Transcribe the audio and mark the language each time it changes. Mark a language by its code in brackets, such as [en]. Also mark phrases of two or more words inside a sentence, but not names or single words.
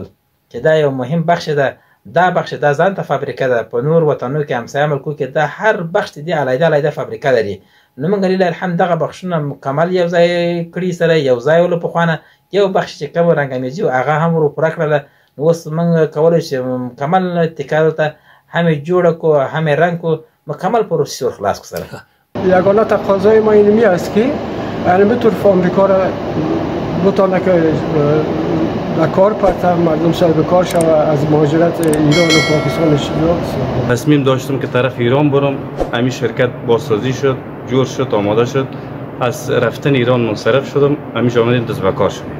[ps] چې دا یو مهم بخش ده دا بخش دا ځان ته فابریکه ده په نور وطنو کې همسایه ملکو کې دا هر بخش دې علیحده فابریکه لري نو موږ [ar] لله الحمد [ps] دغه بخشونه مکمل یو ځای کړي سره یو ځای ولو پخوانه یو بخش چې کوم رنګامیزي و هغه هم ورو پوره کړله نو اوس موږ کولی شو مکمل تکه دلته هم یې جوړه کو هم یې رنګ کو مکمل پروسس ور خلاص کو سره [fa] یگانه تقاضای ما اینمی است که یعنی بطور فابریکا را بتانه که در کار پرتر مردم صاحب کار شوه از مهاجرت ایران و پاکستان تصمیم داشتم که طرف ایران برم همین شرکت بازسازی شد جور شد آماده شد از رفتن ایران منصرف شدم همیشه آمدیم دست به کار شدیم